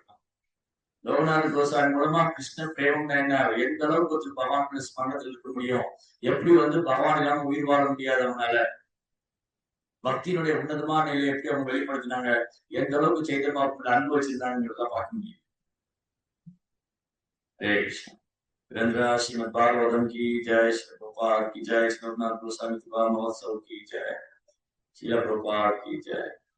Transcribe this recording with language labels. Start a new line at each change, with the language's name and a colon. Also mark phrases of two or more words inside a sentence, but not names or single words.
Tamil: லோகநாத கோசாமி மூலமா கிருஷ்ண பிரேமம் என்ன, எந்த அளவுக்கு ஒரு பகவான் ஸ்மரணத்தில் இருக்க முடியும், எப்படி வந்து பகவான் இல்லாம உயிர் வாழ முடியாது அவனால, பக்தியினுடைய உன்னதமான நிலையை எப்படி அவங்க வெளிப்படுத்தினாங்க, எந்த அளவுக்கு சைத்தன்யா அன்பு வச்சிருந்தாங்கிறத பார்க்க முடியும்.
Hindi: हरे कृष्ण। वीरेंद्र श्रीमद भागवतम की जय, श्री प्रभुपाद की जय, श्री रघुनाथ गोस्वामी तुलसीदास महोत्सव की जय, श्री प्रभुपाद की जय।